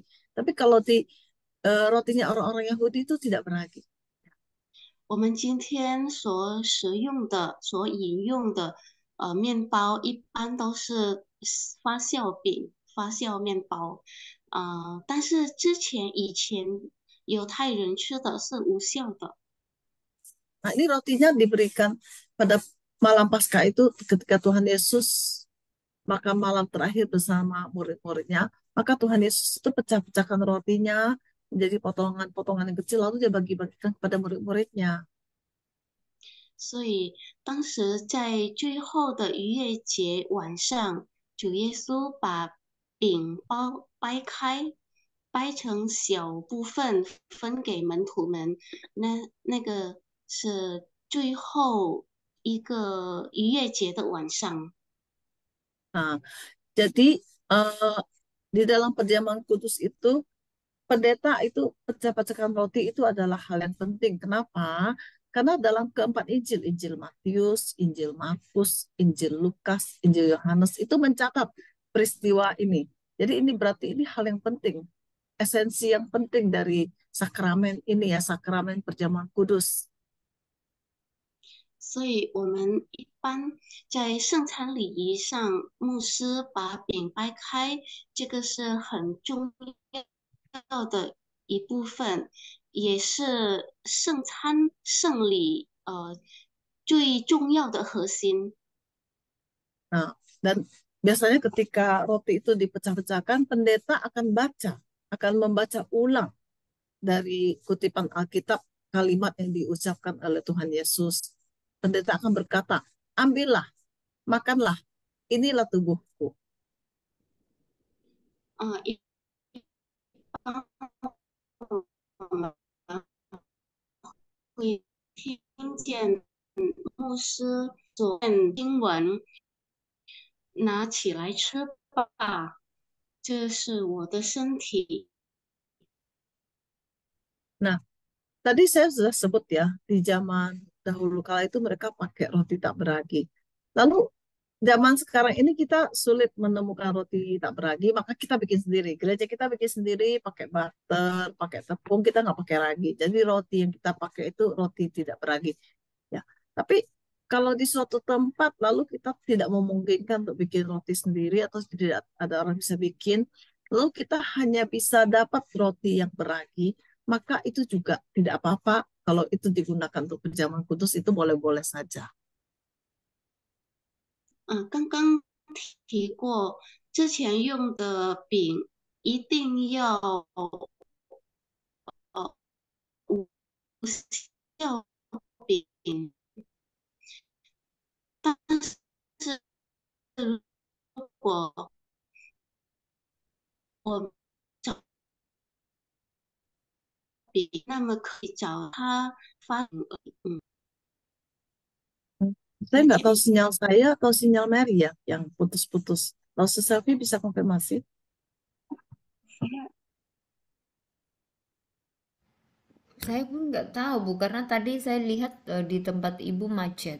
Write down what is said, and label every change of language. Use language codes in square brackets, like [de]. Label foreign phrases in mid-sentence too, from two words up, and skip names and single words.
[id] Tapi kalau rotinya orang-orang Yahudi itu tidak beragi. [zh] 我们今天所食用的、所饮用的面包，一般都是发酵饼、发酵面包。但是以前犹太人吃的是无酵的。 [id] Nah, ini rotinya diberikan pada malam Paskah itu ketika Tuhan Yesus makan malam terakhir bersama murid-muridnya, maka Tuhan Yesus itu pecah-pecahkan rotinya menjadi potongan-potongan yang kecil, lalu dia bagi-bagikan kepada murid-muridnya. [zh] 所以当时在最后的逾越节晚上，主耶稣把饼掰开，掰成小部分分给门徒们。那个是最后一个逾越节的晚上。 [id] Nah, jadi eh, di dalam perjamuan kudus itu pendeta itu pecah-pecahkan roti itu adalah hal yang penting. Kenapa? Karena dalam keempat Injil, Injil Matius, Injil Markus, Injil Lukas, Injil Yohanes itu mencatat peristiwa ini. Jadi ini berarti ini hal yang penting, esensi yang penting dari sakramen ini ya, sakramen perjamuan kudus. [zh] 所以我们一般在圣餐礼仪上，牧师把饼掰开，这个是很重要的一部分，也是圣餐圣礼最重要的核心。 [id] Nah, dan biasanya ketika roti itu dipecah-pecahkan, pendeta akan membaca ulang dari kutipan Alkitab kalimat yang diucapkan oleh Tuhan Yesus. Pendeta akan berkata, ambillah, makanlah, inilah tubuhku. [zh] 一般我们会听见牧师所念经文，拿起来吃吧，这是我的身体。 [id] Nah, tadi saya sudah sebut ya, di zaman dahulu kala itu mereka pakai roti tak beragi. Lalu zaman sekarang ini kita sulit menemukan roti tak beragi, maka kita bikin sendiri. Gereja kita bikin sendiri, pakai butter, pakai tepung, kita nggak pakai ragi. Jadi roti yang kita pakai itu roti tidak beragi. Ya, tapi kalau di suatu tempat lalu kita tidak memungkinkan untuk bikin roti sendiri atau tidak ada orang bisa bikin, lalu kita hanya bisa dapat roti yang beragi, maka itu juga tidak apa-apa kalau itu digunakan untuk perjamuan kudus itu boleh-boleh saja. [zh] 刚刚提过，之前用的饼一定要无效饼，但是如果我找饼，那么可以找它发饼而已。 [id] Saya nggak tahu sinyal saya atau sinyal Mary ya yang putus-putus. Kalau Selfie bisa konfirmasi? Saya pun nggak tahu Bu, karena tadi saya lihat di tempat Ibu macet.